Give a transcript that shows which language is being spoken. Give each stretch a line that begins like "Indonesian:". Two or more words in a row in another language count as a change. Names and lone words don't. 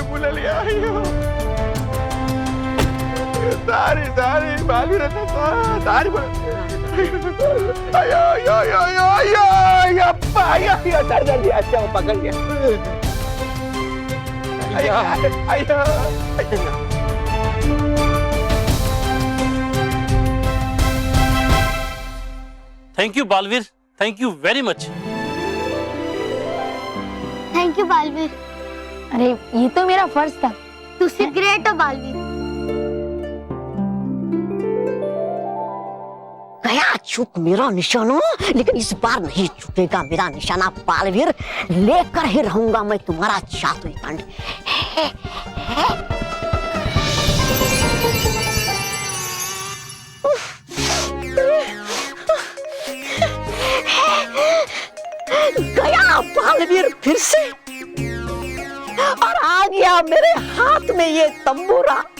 Hindi: पकड़ लिया। दारी दारी बालवीर दारी आयो आयो आयो आयो यप्पा आयो डर डर दिया। अच्छा वो पकड़ लिया। आयो आयो
English: Thank you Baalveer, thank you very much. Thank you Baalveer.
Hindi: अरे ये तो मेरा फर्ज था। तुझसे ग्रेट हो बालवीर। गया चूक मेरा निशाना, लेकिन इस बार नहीं चुकेगा मेरा निशाना बालवीर। लेकर ही रहूंगा मैं तुम्हारा जादुई दंड। गया बालवीर फिर से, और आ गया मेरे हाथ में ये तंबूरा।